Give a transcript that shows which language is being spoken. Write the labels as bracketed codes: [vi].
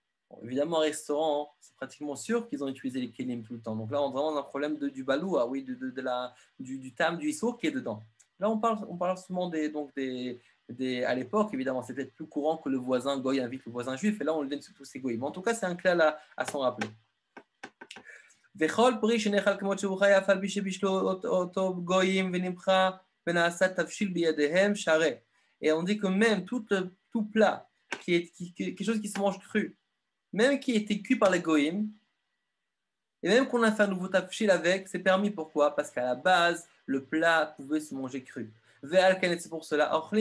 [fr] Bon, évidemment, un restaurant, c'est pratiquement sûr qu'ils ont utilisé les kelim tout le temps. Donc là, on a vraiment un problème du baloua, oui, du tam, du issour qui est dedans. Là, on parle souvent à l'époque, évidemment, c'est peut-être plus courant que le voisin goy invite le voisin juif, et là, on le donne sur tous ces goyim. Mais en tout cas, c'est un clé à s'en rappeler. [he] וכל פרי שנאכל כמות שהוא חי, אף על פי שבישלו אותו גויים ונמחה ונעשה תבשיל בידיהם שרה. [fr] Et on dit que même tout plat, quelque chose qui se mange cru, même qui a été cuit par les goyim, et même qu'on a fait un nouveau tafshil avec, c'est permis. Pourquoi? Parce qu'à la base, le plat pouvait se manger cru. C'est pour cela.